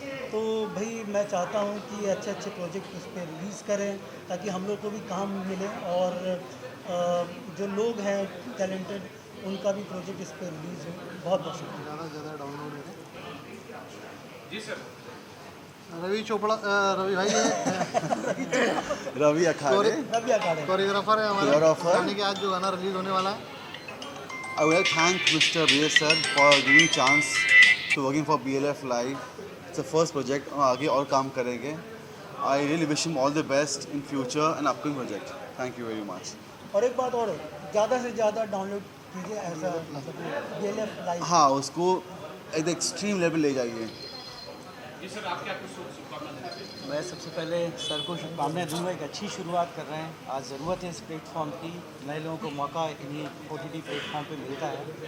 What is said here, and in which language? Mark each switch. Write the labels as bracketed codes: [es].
[hi] तो भाई मैं चाहता हूँ कि अच्छे अच्छे प्रोजेक्ट उस पर रिलीज़ करें ताकि हम लोग को भी काम मिले, और जो लोग हैं टैलेंटेड उनका भी प्रोजेक्ट इस पर रिलीज़ हो। बहुत बहुत शुक्रिया। ज़्यादा से ज़्यादा डाउनलोड करें। जी सर। रवि चोपड़ा, रवि भाई है रवि अखाड़े कोरियोग्राफर है हमारे गाने के। आज जो गाना रिलीज होने वाला है, [en] I would like to thank Mr. BS sir for giving chance to working for BLF Live. It's the first project, [hi] और आगे और काम करेंगे। [en] I really wish him all the best in future and upcoming project. Thank you very much. [hi] और एक बात और, ज़्यादा से ज़्यादा डाउनलोड कीजिए ऐसा BLF लाइव। हाँ, उसको एक एक्सट्रीम लेवल ले जाइए। जी सर, आप क्या कुछ शुभकामना देना चाहिए? मैं सबसे पहले सर को शुभकामनाएं दूंगा, एक अच्छी शुरुआत कर रहे हैं। आज ज़रूरत है इस प्लेटफॉर्म की, नए लोगों को मौका इन्हीं OTT प्लेटफॉर्म पे मिलता है।